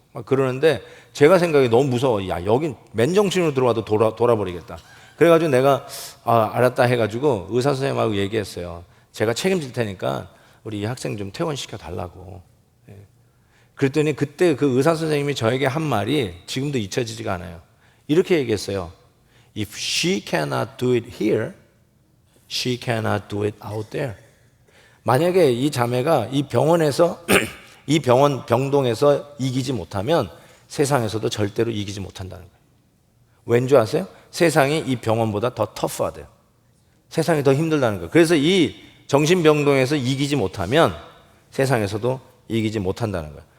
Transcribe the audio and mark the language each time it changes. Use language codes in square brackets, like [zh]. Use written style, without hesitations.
[ko] 막 그러는데 제가 생각이 너무 무서워. 야 여긴 맨정신으로 들어와도 돌아버리겠다. 그래가지고 내가 알았다 해가지고 의사 선생님하고 얘기했어요. 제가 책임질 테니까 우리 이 학생 좀 퇴원시켜 달라고. 그랬더니 그때 그 의사 선생님이 저에게 한 말이 지금도 잊혀지지가 않아요. 이렇게 얘기했어요. [en] If she cannot do it here, she cannot do it out there. [ko] 만약에 이 자매가 이 병원에서 이 병동에서 이기지 못하면 세상에서도 절대로 이기지 못한다는 거예요. 왠지 아세요? 세상이 이 병원보다 더 터프하대요. 세상이 더 힘들다는 거예요. 그래서 이 정신병동에서 이기지 못하면 세상에서도 이기지 못한다는 거예요.